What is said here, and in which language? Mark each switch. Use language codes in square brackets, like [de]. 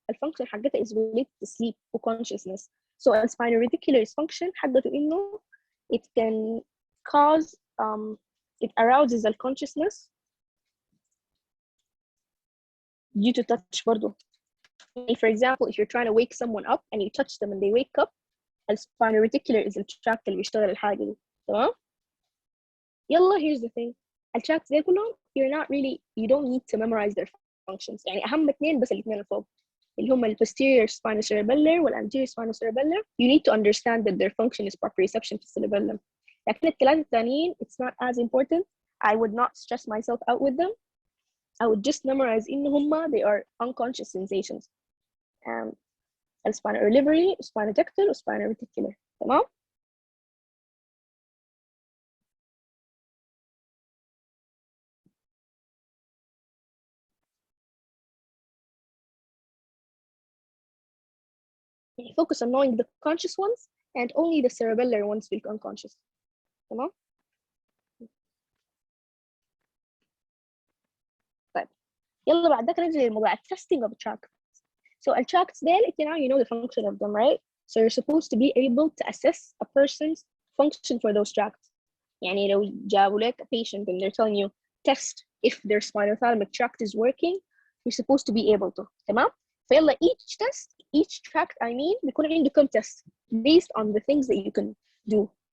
[ar] الفانكشن حقتها [en] is related to sleep و consciousness. So a spinal reticular function [ar] حقته إنه [en] it can cause it arouses the consciousness due to touch [ar] برضو. [en] For example, if you're trying to wake someone up and you touch them and they wake up, the spinal reticular is الtract [ar] اللي بيشتغل الحاجة دي. تمام؟ يلا, [en] here's the thing. الtracts [ar] دي كلهم [en] you don't need to memorize their functions. [ar] يعني أهم اثنين بس الاثنين الفوق اللي هم posterior spinocerebellar anterior spinocerebellar. [en] You need to understand that their function is proprioception في cerebellum. [ar] لكن الثلاثة الثانيين [en] it's not as important. I would not stress myself out with them. I would just memorize [ar] إن هم [en] they are unconscious sensations. spinal olivary, spinotectal و spinal reticular. [ar] تمام؟ [en] focus on knowing the conscious ones and only the cerebellar ones will be unconscious. [ar] تمام؟ طيب يلا بعد ذاك ننزل لموضوع testing of tracts. [en] So tracts [ar] ديل [en] you know the function of them, right? So you're supposed to be able to assess a person's function for those tracts. [ar] يعني لو جابوا لك [en] a patient and they're telling you test if their spinothalamic tract is working, you're supposed to be able to. [ar] تمام؟ فيلا [en] each tract [ar] بيكون عنده كم [en] test based on the things that you can do.